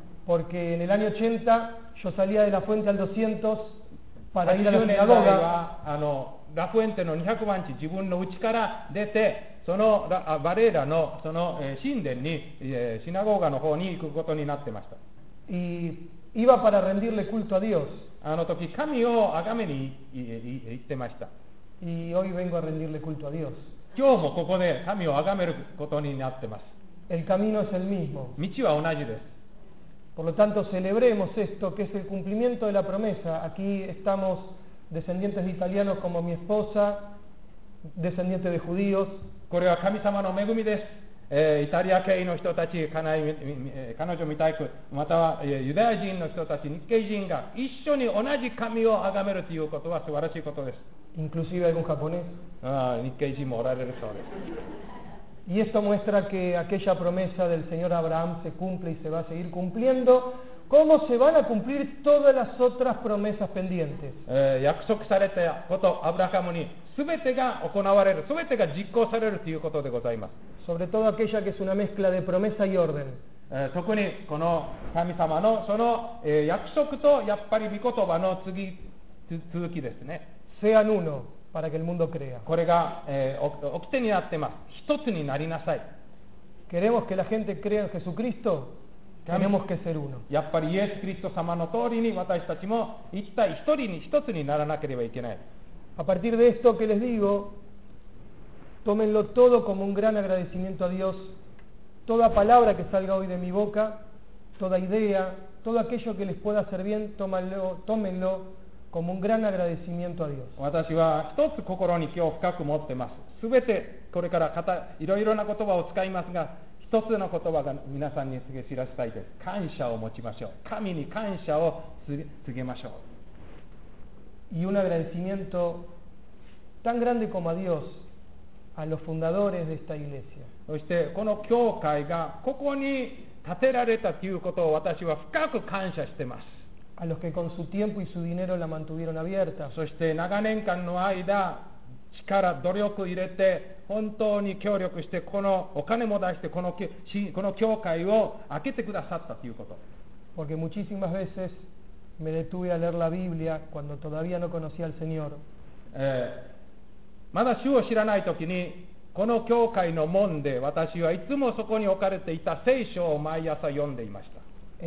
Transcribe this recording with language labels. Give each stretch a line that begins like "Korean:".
Spanish: porque en el año 80 yo salía de la Fuente al 200 para ir a la sinagoga.
Japanese: La Fuente no 200万字, 自分 の家から出て、その我らのその神殿に、シナゴーガの方に行くことになってました。
Spanish: Y iba para rendirle culto a Dios.
Japanese: あの時神を崇めに行ってました。
Spanish: Y hoy vengo a rendirle culto a Dios.
Japanese: 今日もここで神を崇めることになってます。
Spanish: El camino es el mismo.
Japanese: 道は同じです。
Spanish: Por lo tanto, celebremos esto, que es el cumplimiento de la promesa. Aquí estamos descendientes de italianos como mi esposa, descendientes de judíos.
Japanese: これは神様の恵みです。イタリア系の人たち、彼女みたいく、またはユダヤ人の人たち、日系人が一緒に同じ神を崇めるということは素晴らしいことです。
Spanish: Inclusive algún japonés.
Japanese: 日系人もおられるそうです。
Spanish: Y esto muestra que aquella promesa del Señor Abraham se cumple y se va a seguir cumpliendo, como se van a cumplir todas las otras promesas pendientes.
Japanese: 約束されたこと、アブラハムに全てが行われる、全てが実行されるということでございます。
Spanish: Sobre todo aquella que es una mezcla de promesa y orden.
Japanese: 特にこの神様のその約束とやっぱり御言葉の続きですね。
Spanish: Sean uno. Para que el mundo crea.
Japanese: これが、掟になってます。一つになりなさい。
Spanish: Queremos que la gente crea en Jesucristo, tenemos que ser uno.
Japanese: やっぱりイエス・キリスト様の通りに私たちも一体一人に一つにならなければいけない。
Spanish: A partir de esto que les digo, tómenlo todo como un gran agradecimiento a Dios. Toda palabra que salga hoy de mi boca, toda idea, todo aquello que les pueda hacer bien, tómenlo. Como un gran agradecimiento a Dios.
Japanese: 私は一つ心に今日深く持ってます。すべてこれからいろいろな言葉を使いますが、一つの言葉が皆さんに告げ知らせたいです。感謝を持ちましょう。神に感謝を告げましょう。
Spanish: Y un agradecimiento tan grande como a Dios, a los fundadores de esta iglesia.
Japanese: そしてこの教会がここに建てられたということを私は深く感謝しています。
Spanish: A los que con su tiempo y su dinero la mantuvieron abierta.
Japanese: そして長年間の間、力、努力を入れて、本当に協力して、このお金も出して、この教会を開けてくださったということ。
Spanish: Porque muchísimas veces me detuve a leer la Biblia cuando todavía no conocía al Señor.
Japanese: まだ主を知らない時に、この教会の門で私はいつもそこに置かれていた聖書を毎朝読んでいました。